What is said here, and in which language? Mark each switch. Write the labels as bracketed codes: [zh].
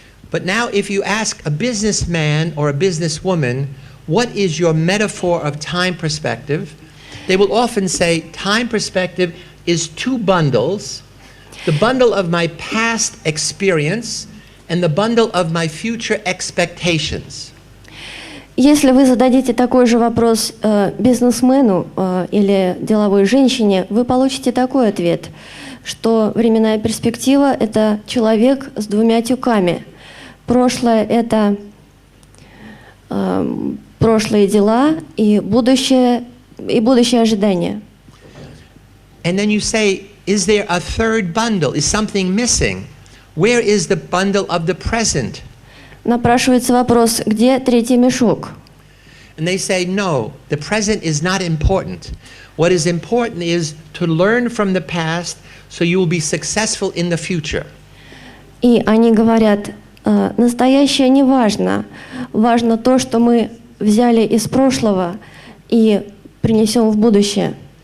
[en] But now if you ask a businessman or a businesswoman, what is your metaphor of time perspective? They will often say, time perspective is two bundles, the bundle of my past experience and the bundle of my future expectations. [ru] Если вы зададите такой же вопрос бизнесмену или деловой женщине, вы получите такой ответ, что временная перспектива – это человек с двумя тюками. Прошлое – это прошлые дела и будущее ожидание. [en] And then you say, is there a third bundle? Is something missing? Where is the bundle of the present? [ru] Напрашивается вопрос, где третий мешок? [en] And they say, no, the present is not important. What is important is to learn from the past so you will be successful in the future. [ru] И они говорят, настоящее не важно. Важно то, что мы взяли из прошлого и принесем в будущее.